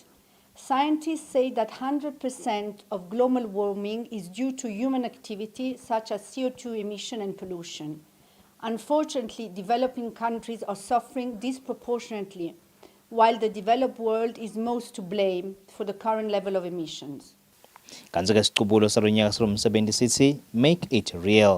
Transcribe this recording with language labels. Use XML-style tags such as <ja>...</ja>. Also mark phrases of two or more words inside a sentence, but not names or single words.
<en>Scientists say that 100% of global warming is due to human activity such as CO2 emission and pollution. Unfortunately, developing countries are suffering disproportionately, while the developed world is most to blame for the current level of emissions.</en> <ss>Kanzi-ke isiqubulo salonyaka salomsebenzi sithi</ss> <en>make it real.</en>